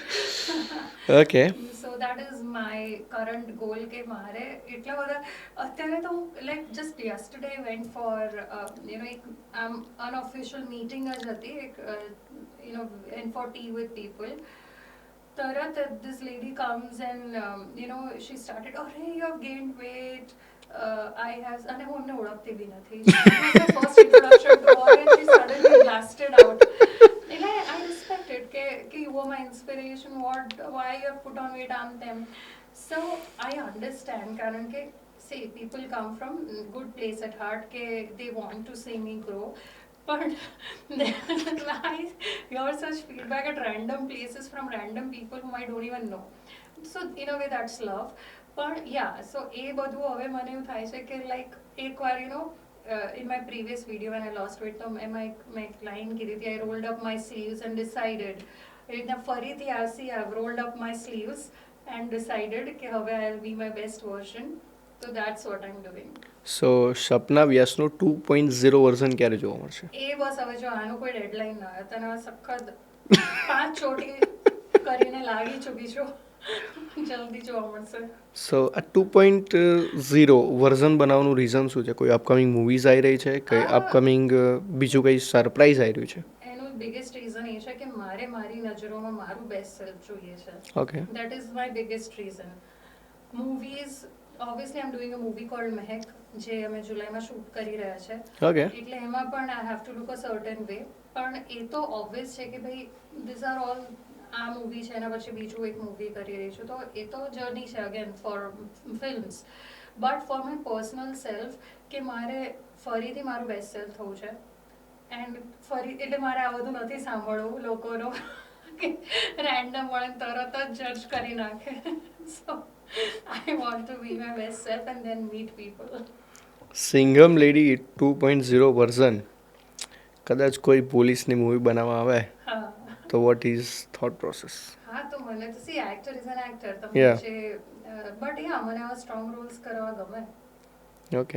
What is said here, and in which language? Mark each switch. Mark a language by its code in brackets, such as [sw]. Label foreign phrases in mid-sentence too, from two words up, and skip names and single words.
[gu] ઓકે. [en] So that is my current goal [gu] કે મારે એટલા બધા અત્યારે તો [en] like just yesterday went for ek unofficial meeting [gu] જ હતી, એક [en] and for tea with people. તરત this lady comes and she started, oh hey, you have gained weight. I have, [gu] અને હું એમને ઓળખતી બી નથી. [en] It was my first introduction to her and she suddenly blasted out. એટલે I respected કે you were my inspiration, why you have put on weight, I'm them. So I understand [gu] કારણ કે [en] see, people come from good place at heart કે they want to see me grow. But I hear such feedback at random places from random people whom I don't even know. So in a way that's love. But yeah, so [gu] એ બધું હવે મને એવું થાય છે કે લાઈક એકવાર [en] in my previous video when I lost weight [gu] તો મેં એક લાઈન કીધી હતી, [en] I rolled up my sleeves and decided. [gu] એ રીતના ફરીથી [en] I've rolled up my sleeves and decided [gu] કે હવે [en] I'll be my best version. So that's what I'm doing. [gu] સો સપના વ્યાસનું 2.0 વર્ઝન ક્યારે જોવા મળશે? એ બસ હવે જો આનું કોઈ ડેડલાઇન ના હોય તને સખત 5 ચોટી કરીને લાગી ચૂકી છું, જલ્દી જોવા મળશે. સો આ 2.0 વર્ઝન બનાવવાનું રીઝન શું છે? કોઈ [en] upcoming movies [gu] આવી રહી છે, કંઈ અપકમિંગ બીજું કંઈ સરપ્રાઈઝ આવી રહ્યું છે? એનું બિગેસ્ટ રીઝન એ છે કે મારે મારી નજરોમાં મારું [en] best self [gu] જોઈએ છે. ઓકે. [en] That is my biggest reason. મૂવીઝ obviously I'm doing a movie called Mehak [gu] જે અમે જુલાઈમાં શૂટ કરી રહ્યા છે. [en] ઓકે. [gu] એટલે એમાં પણ [en] I have to look a certain way. [gu] પણ એ તો ઓબ્વિયસ છે કે ભાઈ [en] these are all [gu] આ મૂવી છે એના પછી બીજું એક મૂવી કરી રહી છું તો એ તો જર્ની છે [en] again for films. But for my personal self [gu] કે મારે ફરીથી મારું [en] best self [gu] થવું છે એન્ડ ફરી એટલે મારે આ બધું નથી સાંભળવું લોકોનો કે રેન્ડમ મળે તરત જ જજ કરી નાખે. [en] સો I want to be my best self and then meet people. [gu] સિંઘમ લેડી 2.0 વર્ઝન કદાચ કોઈ પોલીસની મૂવી બનાવવા આવે હા [en] તો what is thought process? [gu] હા તો મને તો સી [en] actor is an actor [gu] તમે Yeah. જે [en] but ya [gu] મને આવા [en] strong roles [gu] કરવા ગમે. ઓકે.